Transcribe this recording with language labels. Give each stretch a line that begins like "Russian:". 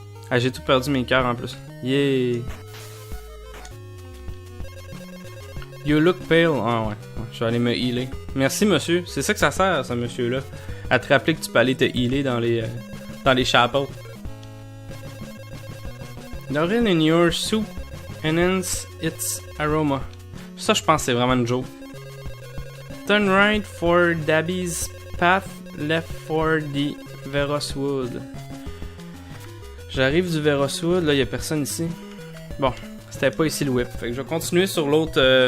French: Ah, j'ai tout perdu mes cœurs en plus.
English: Yeah! You look pale.
French: Ah ouais. Je vais aller me healer. Merci monsieur. C'est ça que ça sert, ce monsieur-là. À te rappeler que tu peux aller te healer dans les chapels.
English: L'urine in your soup enhance its aroma.
French: Ça, je pense que c'est vraiment une joke.
English: Turn right for Dabby's path, left for the Veroswood.
French: J'arrive du Veroswood, là, il n'y a personne ici. Bon, c'était pas ici le whip. Fait que je vais continuer sur l'autre...